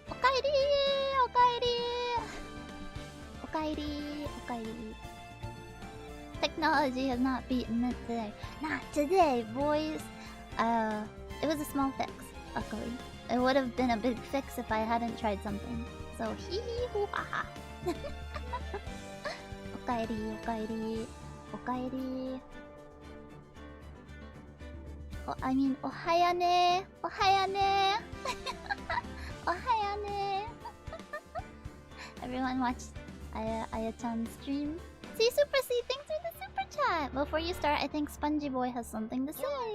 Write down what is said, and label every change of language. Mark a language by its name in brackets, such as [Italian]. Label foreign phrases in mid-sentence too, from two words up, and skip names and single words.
[English] Technology has not beaten it today. Not today, boys. It was a small fix, luckily. It would have been a big fix if I hadn't tried something. So, hee-hee-hoo-ha-ha. Okaeri. Oh, I mean, ohayane. Ohayane. Everyone watch Aya-chan's stream. See, Super C, thanks for the super chat. Before you start, I think Spongy Boy has something to say.